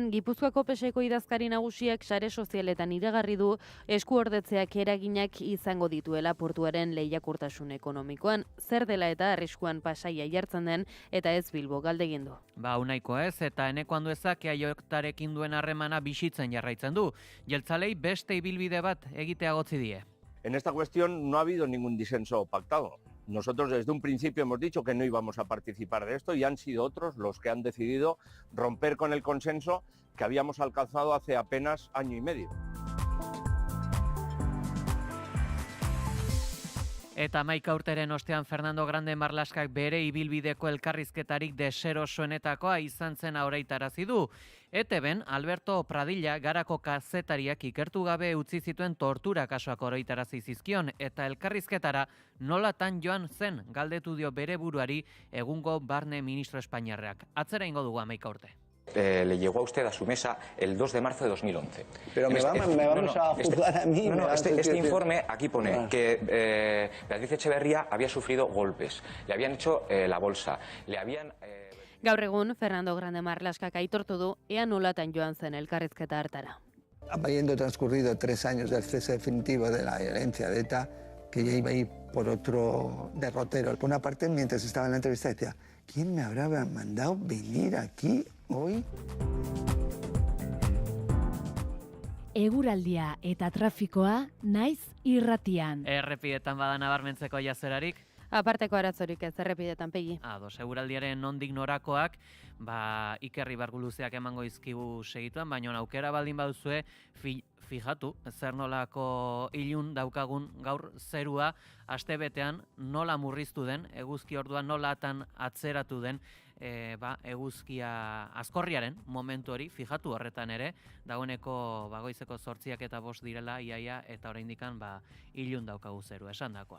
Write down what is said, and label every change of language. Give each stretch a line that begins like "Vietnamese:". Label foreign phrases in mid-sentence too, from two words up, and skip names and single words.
Basque: Gipuzkoako PSeko idazkari nagusiak sare sozialetan iragarri du eskuordetzeak eraginak izango dituela portuaren lehiakortasun ekonomikoan. Zer dela eta arriskuan Pasaia jartzen den eta ez Bilbo galdegin du. Unaiko ez, eta Eneko Anduezak EAJarekin duen harremana bisitzen jarraitzen du. Jeltzalei beste ibilbide bat egitea gotzi die.
Spanish: En esta cuestión no ha habido ningún disenso pactado. Nosotros desde un principio hemos dicho que no íbamos a participar de esto y han sido otros los que han decidido romper con el consenso que habíamos alcanzado hace apenas año y medio.
Basque: Eta 11 urteren ostean Fernando Grande Marlaskak bere ibilbideko elkarrizketarik deserosoenetakoa izan zen oraitarazi du. ETBen Alberto Pradilla garako kazetariak ikertu gabe utzi zituen tortura kasuak oraitarazi zizkion eta elkarrizketara nolatan joan zen galdetu dio bere buruari egungo barne ministro espainiarrak. Atzera ingo dugu 11 urte.
Spanish: Le llegó a usted a su mesa el 2 de marzo de 2011. Pero me vamos a juzgar a mí. Este informe aquí pone que Beatriz Etxeberria había sufrido golpes, le habían hecho la bolsa, le habían... Gaur egun, Fernando Grande Marlaskak aitortu du ea nolatan joan zen elkarrizketa hartara. Habiendo transcurrido 3 años del cese definitivo de la violencia de ETA, que ya iba a ir por otro derrotero. Por una parte, mientras estaba en la entrevista, decía, ¿quién me habrá mandado venir aquí hoy?
Basque: Eguraldia eta trafikoa naiz irratian. Errepidetan bada nabarmentzeko jazerarik? Aparteko arazorik ez errepidetan Pegi. Ados, eguraldiaren nondik norakoak, Iker Ibarguluzeak emango izkigu segituan, baina aukera baldin baduzue, fijatu, zer nolako ilun daukagun gaur zerua, astebetean nola murriztu den, eguzki orduan nolatan atzeratu den, eguzkia azkorriaren momentu hori, fijatu horretan ere, dagoeneko goizeko 8:05 direla, iaia, eta oraindikan ilun daukagu zeru, esan dakoa.